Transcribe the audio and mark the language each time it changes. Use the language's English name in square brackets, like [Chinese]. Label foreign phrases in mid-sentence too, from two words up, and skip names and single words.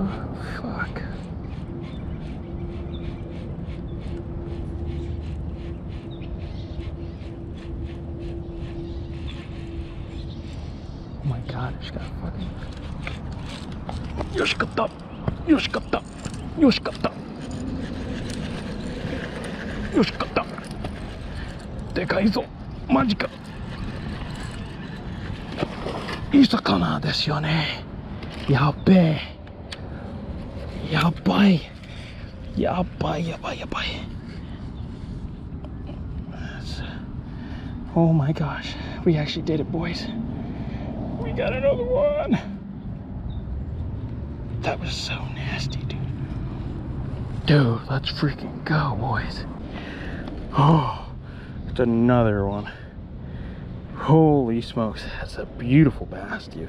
[English] Fuck. Oh my god, I just got fucking... [Japanese] よしかった！よしかった! よしかった！よしかった! でかいぞ！マジか! いい魚ですよね。やっべえ。やばい。やばいやばいやばい。 [English] Oh my gosh, we actually did it, boys. We got another one. That was so nasty, dude. Dude, let's freaking go, boys. Oh, it's another one. Holy smokes, that's a beautiful bass, dude.